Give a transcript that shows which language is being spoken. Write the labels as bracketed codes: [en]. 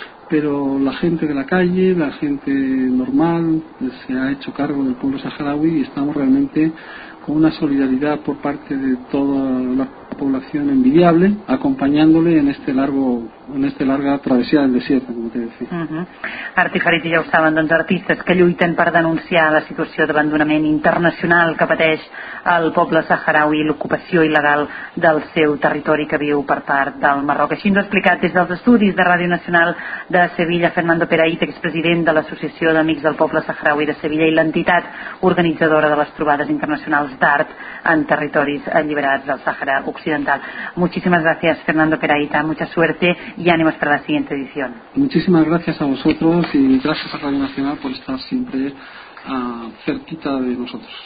[es] pero la gente de la calle, la gente normal, se ha hecho cargo del pueblo saharaui, y estamos realmente con una solidaridad por parte de toda la población envidiable, acompañándole en este largo, en esta larga travesía del desierto, como te decía. [ca] Art i Farit, ja ho saben, doncs, artistes que lluiten per denunciar la situació d'abandonament internacional que pateix el poble saharaui i l'ocupació il·legal del seu territori que viu per part del Marroc. Així ens ha explicat des dels estudis de Ràdio Nacional de Sevilla Fernando Peraíte, expresident de l'Associació d'Amics del Poble Saharaui de Sevilla i l'entitat organitzadora de les trobades internacionals d'art en territoris alliberats del Sàhara Occidental. [es] Muchísimas gracias, Fernando Peraíte, mucha suerte y ánimos para la siguiente edición. Muchísimas gracias a vosotros y gracias a Radio Nacional por estar siempre cerquita de nosotros.